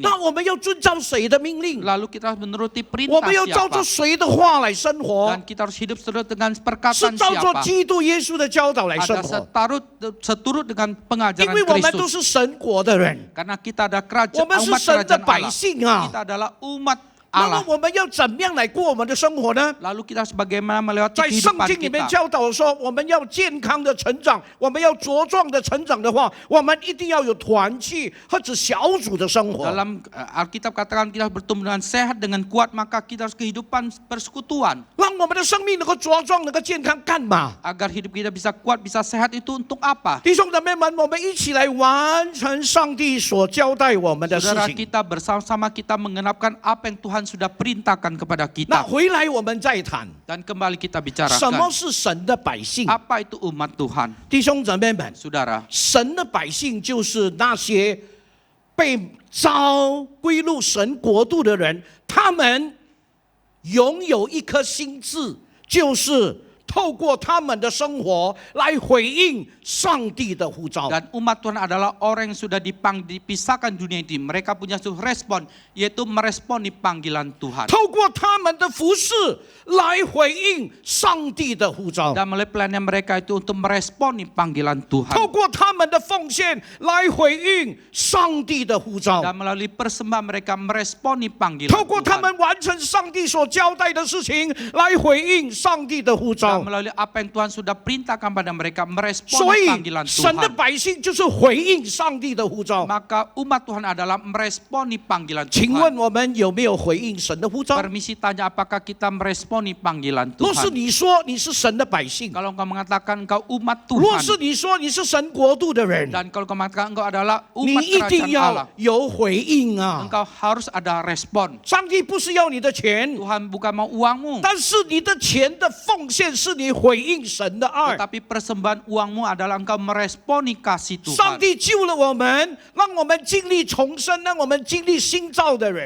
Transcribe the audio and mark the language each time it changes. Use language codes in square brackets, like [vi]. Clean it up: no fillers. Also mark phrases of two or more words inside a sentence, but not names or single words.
[zh] 那我们要遵照谁的命令？ [id] Lalu kita harus menuruti [zh] 我 [id] perintah [zh] 们要照着 [id] siapa? [zh] 谁的话来生活 [id] Dan？kita harus hidup seturut dengan [zh] 是 [id] perkataan [zh] 照着 [id] siapa? [zh] 基督耶稣的教导来生 [id] Ada [zh] 活。 [id] seturut dengan [zh] 因 [id] pengajaran [zh] 为我们都 [id] Kristus. [zh] 是神国的人， [id] Karena kita ada [zh] 我 [id] kerajaan [zh] 们是 [id] umat [zh] 神的 [id] kerajaan [zh] 百 [id] Allah. [zh] 姓啊。 [id] Kita adalah umat [zh] 那么 [id] Allah. [zh] 我们要怎么样来过我们的生活呢？ [id] Lalu kita harus bagaimana melewati [zh] 在圣 [id] kehidupan [zh] 经里面 [id] kita. [zh] 教导说，我们要健康的成长，我们要茁壮的成长的话，我们一定要有团契或者小组的生活。 [id] Dalam Alkitab katakan kita harus bertumbuh dengan sehat, dengan kuat, maka kita harus kehidupan persekutuan. [zh] 让我们的生命能够茁壮，能够健康，干嘛？ [id] Agar hidup kita bisa kuat, bisa sehat itu untuk apa? [zh] 弟兄姊妹们，我们一起来完成上帝所交代我们的事 [id] Saudara [zh] 情。 [id] kita bersama-sama kita mengenapkan apa yang Tuhan sudah perintahkan kepada [zh] 那 [id] kita. [zh] 回来我们再谈， [id] Dan kembali kita [zh] 什么 [id] bicarakan [zh] 是神的百姓？ [id] apa itu umat Tuhan. [zh] 弟兄姊妹们， [id] Saudara, [zh] 神的百姓就是那些被召归入神国度的人，他他们拥有一颗心智，就是透过他们的生活来回应上帝的呼召。 [id] Dan umat Tuhan adalah orang yang sudah dipisahkan dunia ini. Mereka punya suatu respon, yaitu meresponi panggilan Tuhan. [zh] 透过他们的服事来回应上帝的呼召， [id] Dan melalui pelayanan mereka itu untuk meresponi panggilan Tuhan. [zh] 透过他们的奉献来回应上帝的呼召， [id] Dan melalui persembahan mereka meresponi panggilan [zh] 透过他 [id] Tuhan. [zh] 们完成上帝所交代的事情来回应上帝的呼召。 [id] Dan melalui apa yang Tuhan sudah perintahkan pada mereka [zh] 所 [id] meresponi [zh] 以 [id] panggilan [zh] 神的 [id] Tuhan. [zh] 百姓就是回应上帝的呼召。 [id] Maka umat Tuhan adalah meresponi panggilan [zh] 请问 [id] Tuhan. [zh] 我们有没有回应神的呼召？ [id] Permisi tanya, apakah kita meresponi panggilan [zh] 若是 [id] Tuhan? [zh] 你说你是神的百姓， [id] Kalau engkau mengatakan engkau umat [zh] 若是 [id] Tuhan, [zh] 你说你是神国度的人， [id] dan kalau engkau mengatakan engkau adalah [zh] 你 [id] umat [zh] 一定 [id] kerajaan [zh] 要 [id] Allah, [zh] 有回应啊！ [id] engkau harus ada respon. [zh] 上帝不是要你的钱， [id] Tuhan bukan mau uangmu, [zh] 但是你的钱的奉献是你回应神的爱。 [id] tetapi persembahan uangmu adalah engkau meresponi kasih [zh] 上 [id] Tuhan. [zh] 帝救了我们，让我们经历重生，让我们经历新造的人。